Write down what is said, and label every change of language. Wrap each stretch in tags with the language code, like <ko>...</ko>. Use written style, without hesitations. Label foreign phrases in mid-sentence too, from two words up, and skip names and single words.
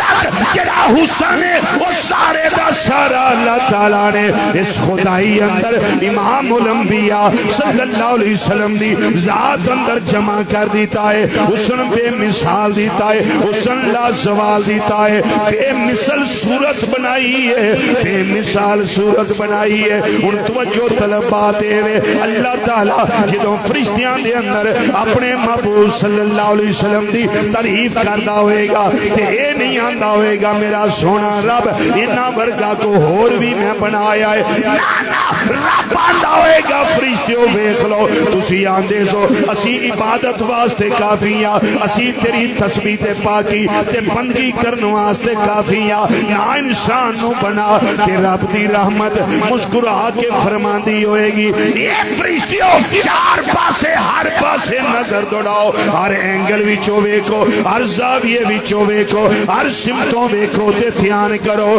<pa>اندر جڑا حسن ہے وہ سارے دا سارا اللہ تعالیٰ نے اس خدائی اندر امام الانبیاء</pa> <ar>صلی اللہ علیہ وسلم</ar> <pa>دی ذات اندر جمع کر دیتا ہے.</pa> <ur>حسن بے مثال دیتا ہے, حسن لا زوال دیتا ہے, بے مثل صورت بنائی ہے, بے مثال صورت بنائی ہے.</ur> <pa>ان توجہ طلبات ہے اللہ تعالیٰ جدوں فرشتیاں دے اندر اپنے محبوب</pa> <ar>صلی اللہ علیہ وسلم</ar> <pa>دی تعریف کردا ہوئے گا تے اے نہیں آندا ہوئے گا میرا سونا رب انہاں ورگا کو ہور بھی میں بنایا ہے. رب آندا ہوئے گا فرشتیوں ویکھ لو تسی آندے سو اسی عبادت واسطے کافی ہاں, اسی تیری تسبیح تے پاکی تے بندگی کرن واسطے کافی ہاں. نہ انسان نو بنا تے رب دی رحمت مسکرا کے فرماندی ہوئے گی. یہ فرشتیوں چار پاسے ہر پاسے نظر دوڑاؤ, ہر اینگل وچوں ویکھو, ہر زاویے وچوں ویکھو, ہر سمتوں ویکھو تے دھیان کرو.</pa>